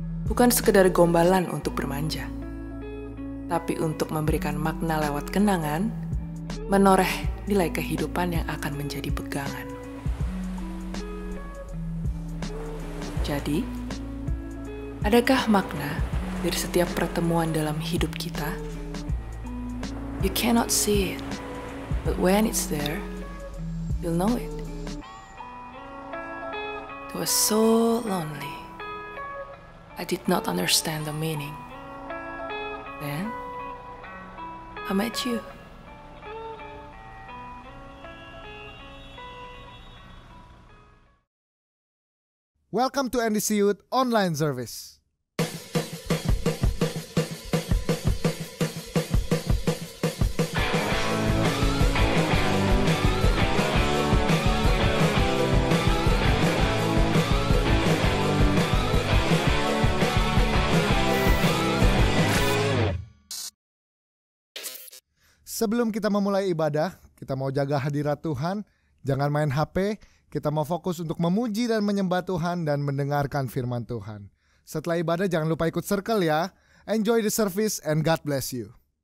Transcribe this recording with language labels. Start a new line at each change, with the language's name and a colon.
Indonesian: Bukan sekedar gombalan untuk bermanja, tapi untuk memberikan makna lewat kenangan, menoreh nilai kehidupan yang akan menjadi pegangan. Jadi, adakah makna dari setiap pertemuan dalam hidup kita?
English: You cannot see it, but when it's there, you'll know it. It was so lonely. I did not understand the meaning. Then, I met you. Welcome to NDC Youth Online Service.
Indonesian: Sebelum kita memulai ibadah, kita mau jaga hadirat Tuhan, jangan main HP. Kita mau fokus untuk memuji dan menyembah Tuhan dan mendengarkan firman Tuhan. Setelah ibadah jangan lupa ikut circle ya.
English: Enjoy the service and God bless you.